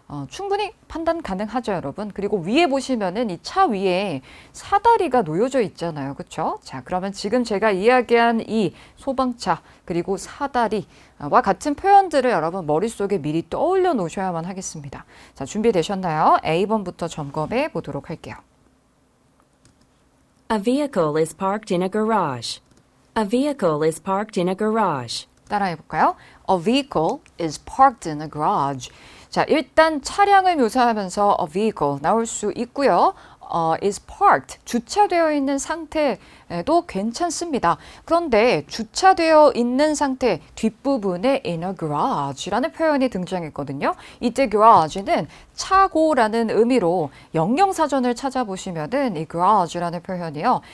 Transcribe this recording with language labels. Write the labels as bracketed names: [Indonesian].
[Korean] 충분히 판단 가능하죠, 여러분. 그리고 위에 보시면은 이 차 위에 사다리가 놓여져 있잖아요. 그렇죠? 자, 그러면 지금 제가 이야기한 이 소방차 그리고 사다리와 같은 표현들을 여러분 머릿속에 미리 떠올려 놓으셔야만 하겠습니다. 자, 준비되셨나요? A번부터 점검해 보도록 할게요. [English] A vehicle is parked in a garage. A vehicle is parked in a garage. [Korean] 따라해 볼까요? [English] A vehicle is parked in a garage. [Korean] 자, 일단 차량을 묘사하면서 [English] a vehicle [Korean] 나올 수 있고요. is parked, 주차되어 있는 상태도 괜찮습니다. 그런데 주차되어 있는 상태 뒷부분에 [English] in a garage [Korean] 라는 표현이 등장했거든요. 이때 garage는 차고라는 의미로 영영사전을 찾아보시면은 이 garage라는 표현이요.